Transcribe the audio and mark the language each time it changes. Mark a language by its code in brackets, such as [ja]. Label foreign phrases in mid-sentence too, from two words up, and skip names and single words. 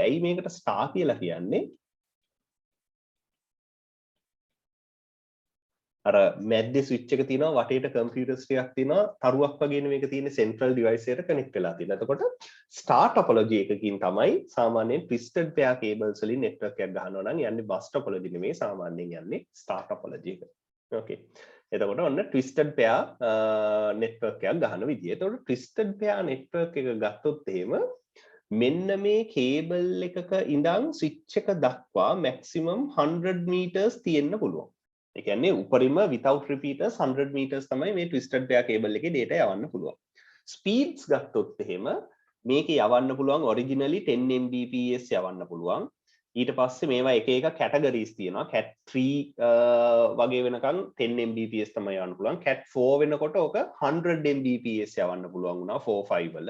[si] ඇයි මේකට star කියලා කියන්නේ? අර මැද්දේ ස්විච් එක තියෙනවා වටේට කම්පියුටර්ස් ටිකක් තියෙනවා තරුවක් වගේනේ මේක තියෙන්නේ [en] central device [si] එකට කනෙක්ට් වෙලා තියෙනවා. එතකොට [en] star topology [si] එකකින් තමයි සාමාන්‍යයෙන් [en] twisted pair cables [si] වලින් network එකක් ගහනවා නම් යන්නේ [en] bus topology [si] නෙමෙයි සාමාන්‍යයෙන් යන්නේ [en] star topology [si] එක. Okay. එතකොට ඔන්න [en] twisted pair network [si] එකක් ගහන විදිය. එතකොට [en] twisted pair network [si] එක ගත්තොත් එහෙම මෙන්න මේ කේබල් එකක ඉඳන් ස්විච් එක දක්වා [en] maximum 100 meters [si] තියෙන්න පුළුවන්. ඒ කියන්නේ උපරිම [en] without repeaters 100 meters [si] තමයි මේ [en] twisted pair cable [si] එකේ data යවන්න පුළුවන්. speeds ගත්තොත් එහෙම මේකේ යවන්න පුළුවන් originally 10 Mbps යවන්න පුළුවන්. ඊට පස්සේ මේවා එක එක categories තියෙනවා. cat 3 වගේ වෙනකන් 10 Mbps තමයි යවන්න පුළුවන්. cat 4 වෙනකොට ඕක 100 Mbps යවන්න පුළුවන් වුණා 4 5 වල.